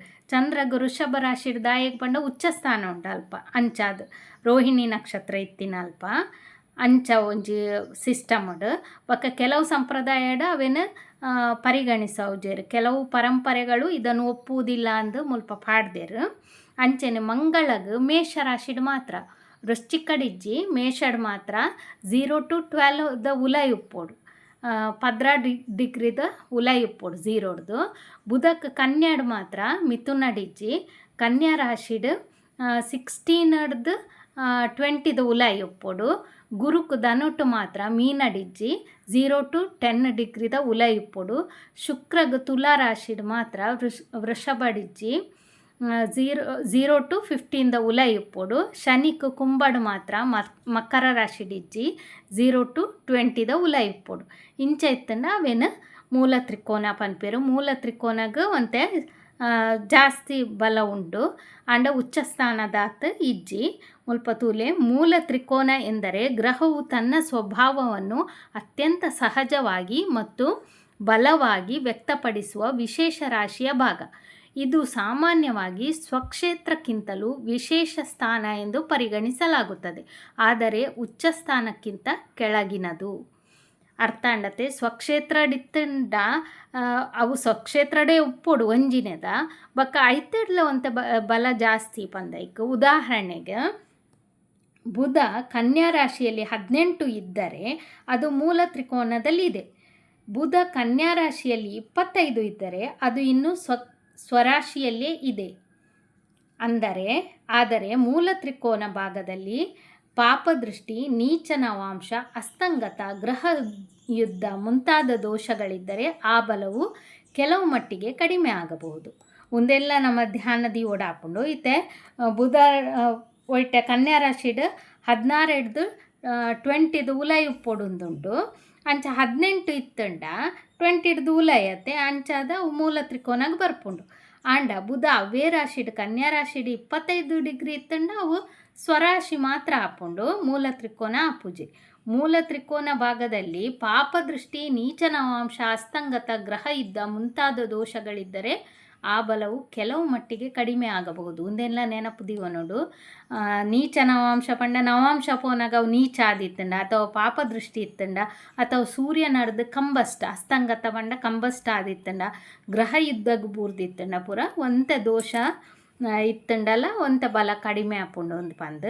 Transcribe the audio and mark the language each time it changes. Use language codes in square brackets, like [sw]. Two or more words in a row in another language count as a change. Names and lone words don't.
[tcy] ಚಂದ್ರಗ್ ವೃಷಭ ರಾಶಿಡು ದಾಯಗೆ ಪಂಡ ಉಚ್ಚ ಸ್ಥಾನ ಉಂಟು ಅಲ್ಪ ಅಂಚಾದು ರೋಹಿಣಿ ನಕ್ಷತ್ರ ಇತ್ತಿನ ಅಲ್ಪ ಅಂಚ ಒಂಜಿ ಸಿಸ್ಟಮ್ಡು. ಬೊಕ್ಕ ಕೆಲವು ಸಂಪ್ರದಾಯಡು ಅವೇನು ಪರಿಗಣಿಸೋಜೇರು. [kn] ಕೆಲವು ಪರಂಪರೆಗಳು ಇದನ್ನು ಒಪ್ಪುವುದಿಲ್ಲ [tcy] ಅಂದು ಮುಲ್ಪ ಪಾಡ್ದೇರು. ಅಂಚನೆ ಮಂಗಳಗ್ ಮೇಷರಾಶಿಡು ಮಾತ್ರ, ವೃಶ್ಚಿಕಡಿಜ್ಜಿ ಮೇಷಡ್ ಮಾತ್ರ 0 to 12ದ ಉಲೈ ಉಪ್ಪೋಡು, 16 ಡಿಗ್ರಿದ ಉಲೈ ಉಪ್ಪೋಡು 0ಡ್ದು. ಬುಧಕ್ ಕನ್ಯಾಡ್ ಮಾತ್ರ ಮಿಥುನಡಿಜ್ಜಿ ಕನ್ಯಾ ರಾಶಿಡು 16ಡ್ದು 20ದ ಉಲೈ ಉಪ್ಪೋಡು. ಗುರುಕ್ ಧನುಟು ಮಾತ್ರ ಮೀನಡಿಜ್ಜಿ 0 to 10 ಡಿಗ್ರಿದ ಉಲೈ ಉಪ್ಪೋಡು. ಶುಕ್ರಗ್ ತುಲಾ ರಾಶಿಡ್ ಮಾತ್ರ ವೃಷಭಡಿಜ್ಜಿ 0 to 15ದ ಉಲೈ ಉಪ್ಪೋಡು. ಶನಿಕ್ ಕುಂಬಡ್ ಮಾತ್ರ ಮಕರ ರಾಶಿಡಿಜ್ಜಿ 0 to 20ದ ಉಲೈ ಉಪ್ಪೋಡು. ಇಂಚ ಇತ್ತಂಡ ಅವೇನು ಮೂಲ ತ್ರಿಕೋನ ಪನ್ಪೇರು. ಮೂಲ ತ್ರಿಕೋನಗ್ ಒಂತೆ ಜಾಸ್ತಿ ಬಲ ಉಂಡು ಅಂಡ ಉಚ್ಚ ಸ್ಥಾನದಾತ್ ಇಜ್ಜಿ ಮುಲ್ಪ ತೂಲೆ. [kn] ಮೂಲ ತ್ರಿಕೋನ ಎಂದರೆ ಗ್ರಹವು ತನ್ನ ಸ್ವಭಾವವನ್ನು ಅತ್ಯಂತ ಸಹಜವಾಗಿ ಮತ್ತು ಬಲವಾಗಿ ವ್ಯಕ್ತಪಡಿಸುವ ವಿಶೇಷ ರಾಶಿಯ ಭಾಗ. ಇದು ಸಾಮಾನ್ಯವಾಗಿ ಸ್ವಕ್ಷೇತ್ರಕ್ಕಿಂತಲೂ ವಿಶೇಷ ಸ್ಥಾನ ಎಂದು ಪರಿಗಣಿಸಲಾಗುತ್ತದೆ, ಆದರೆ ಉಚ್ಚ ಸ್ಥಾನಕ್ಕಿಂತ ಕೆಳಗಿನದು. [tcy] ಅರ್ಥ ಅಂಡತೆ ಸ್ವಕ್ಷೇತ್ರಡಿತ್ತಂಡ ಅವು ಸ್ವಕ್ಷೇತ್ರಡೇ ಉಪ್ಪೊಡು ಒಂಜಿನೆದ ಬೊಕ್ಕ ಐತೆಡ್ಲ ಒಂತ ಬಲ ಜಾಸ್ತಿ ಪಂದೈಕ್. [kn] ಉದಾಹರಣೆಗೆ ಬುಧ ಕನ್ಯಾ ರಾಶಿಯಲ್ಲಿ 18 ಇದ್ದರೆ ಅದು ಮೂಲ ತ್ರಿಕೋನದಲ್ಲಿದೆ. ಬುಧ ಕನ್ಯಾ ರಾಶಿಯಲ್ಲಿ 25 ಇದ್ದರೆ ಅದು ಇನ್ನೂ ಸ್ವರಾಶಿಯಲ್ಲೇ ಇದೆ. ಆದರೆ ಮೂಲ ತ್ರಿಕೋನ ಭಾಗದಲ್ಲಿ ಪಾಪದೃಷ್ಟಿ, ನೀಚ ನವಾಂಶ, ಅಸ್ತಂಗತ, ಗ್ರಹ ಯುದ್ಧ ಮುಂತಾದ ದೋಷಗಳಿದ್ದರೆ ಆ ಬಲವು ಕೆಲವು ಮಟ್ಟಿಗೆ ಕಡಿಮೆ ಆಗಬಹುದು. [tcy] ಒಂದೆಲ್ಲ ನಮ್ಮ ಧ್ಯಾನದಿ ಓಡಾಪುಂಡು ಇತ್ತೆ ಬುಧ ಒಯ್ಟೆ ಕನ್ಯಾ ರಾಶಿಡ್ 16ಡ್ದು 20ದ ಉಲೈ ಉಪ್ಪೊಡುಂದುಂಟು. ಅಂಚ 18 ಇತ್ತಂಡ 20ಡ್ದು ಉಲೈ ಅತ್ತೆ ಅಂಚಾದ ಮೂಲ ತ್ರಿಕೋನಗ್ ಬರ್ಪುಂಡು. ಆಂಡ ಬುಧ ಅವೇ ರಾಶಿಡ್ ಕನ್ಯಾ ರಾಶಿಡ್ 25 ಡಿಗ್ರಿ ಇತ್ತಂಡ ಅವು ಸ್ವರಾಶಿ ಮಾತ್ರ ಆಪುಂಡು, ಮೂಲ ತ್ರಿಕೋನ ಆಪುಜಿ. [kn] ಮೂಲ ತ್ರಿಕೋನ ಭಾಗದಲ್ಲಿ ಪಾಪದೃಷ್ಟಿ, ನೀಚ ನವಾಂಶ, ಅಸ್ತಂಗತ, ಗ್ರಹ ಯುದ್ಧ ಮುಂತಾದ ದೋಷಗಳಿದ್ದರೆ ಆ ಬಲವು ಕೆಲವು ಮಟ್ಟಿಗೆ ಕಡಿಮೆ ಆಗಬಹುದು. [tcy] ಒಂದೆಲ್ಲ ನೆನಪುದಿವ ನೋಡು. ನೀಚ ನವಾಂಶ ಪಂಡ ನವಾಂಶ ಪೋನಾಗ ಅವು ನೀಚ ಆದಿತ್ತಂಡ ಅಥವಾ ಪಾಪದೃಷ್ಟಿ ಇತ್ತಂಡ ಅಥವಾ ಸೂರ್ಯ ನಡ್ದು ಕಂಬಸ್ಟ್ ಅಸ್ತಂಗತ ಪಂಡ ಕಂಬಸ್ಟ್ ಆದಿತ್ತಂಡ ಗ್ರಹ ಯುದ್ಧಗ್ ಬೂರ್ದಿತ್ತಂಡ ಪೂರ ಒಂತೆ ದೋಷ ಇತ್ತಂಡಲ್ಲ ಒಂತ ಬಲ ಕಡಿಮೆ ಆಪುಂಡು ಒಂದು ಪಂದು.